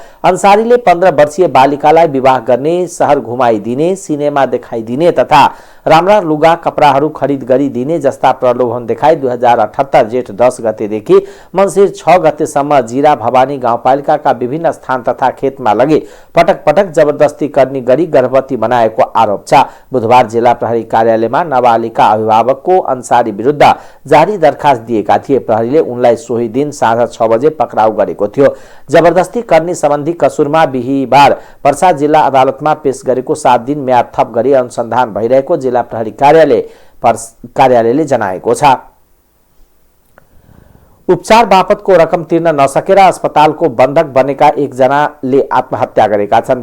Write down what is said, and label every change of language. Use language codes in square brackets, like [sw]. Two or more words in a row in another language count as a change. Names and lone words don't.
[ne] अन्सारीले 15 वर्षीय बालिकालाई विवाह गर्ने, शहर घुमाइदिने, सिनेमा देखाइदिने तथा राम्रा लुगा कपडाहरू खरिद गरिदिने जस्ता प्रलोभन देखाई 2078 जेठ 10 गतेदेखि मङ्सिर 6 गतेसम्म जिरा भवानी गाउँपालिकाका विभिन्न स्थान तथा खेतमा लगे पटक पटक जबरदस्ती करनी गरी गर्भवती बनाएको आरोप छ। बुधबार जिल्ला प्रहरी कार्यालयमा नाबालिका अभिभावकको अन्सारी विरुद्ध जारी दरखास्त दिएका थिए। प्रहरीले उनलाई सोही दिन साँझ 6 बजे पक्राउ गरेको थियो। जबरदस्ती करनी सम्बन्धी कसुरमा बिहीबार पर्सा जिल्ला अदालतमा पेश गरेको 7 दिन म्याद थप गरी अनुसन्धान भइरहेको जिल्ला प्रहरी कार्यालयले जनाएको छ। उपचार बापतको रकम तिर्न नसकेर अस्पतालको बन्धक बनेका एकजनाले आत्महत्या गरेका छन्।